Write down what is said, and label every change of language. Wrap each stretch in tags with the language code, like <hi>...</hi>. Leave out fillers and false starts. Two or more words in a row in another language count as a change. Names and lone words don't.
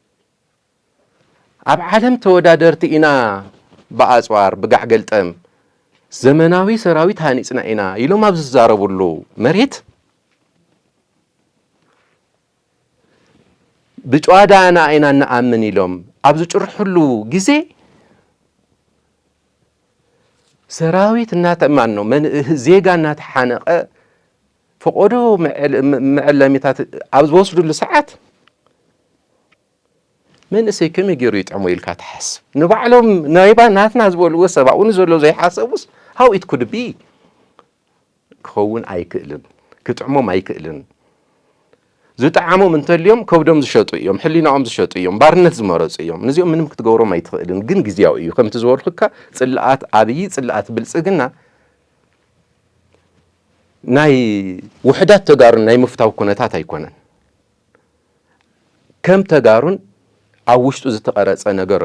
<ti>ኣብ ዓለም ተወዳደርቲ ኢና በኣፅዋር ብጋዕ ገልጠም ዘመናዊ ሰራዊት ሃኒጽና ኢና ኢሎም ኣብ ዝዛረቡሉ መሬት ብጨዋዳና ኢና ንኣምን ኢሎም ኣብ ዝጭርሕሉ ግዜ ሰራዊት እናተማን ነው ዜጋ እናተሓነቀ ፈቆዶ መዕለሚታት ኣብ ዝወስዱሉ ሰዓት መንእሰይ ከመይ ገይሩ ይጥዕሞ ኢልካ ትሓስብ ንባዕሎም ናይባ ናትና ዝበልዎ ሰብኣውን ዘሎ ዘይሓሰቡስ</ti> <en>how it could be</en> <ti>ክኸውን ኣይክእልን ክጥዕሞም ኣይክእልን ዝጣዓሞም እንተልዮም ከብዶም ዝሸጡ እዮም ሕሊናኦም ዝሸጡ እዮም ባርነት ዝመረጹ እዮም ነዚኦም ምንም ክትገብሮም ኣይትኽእልን ግን ግዝያዊ እዩ ከምቲ ዝበልኩካ ጽላኣት ኣብይ ጽላኣት ብልጽግና ናይ ውሕዳት ተጋሩን ናይ ምፍታው ኩነታት ኣይኮነን ከም ተጋሩን ኣብ ውሽጡ ዝተቀረጸ ነገር</ti>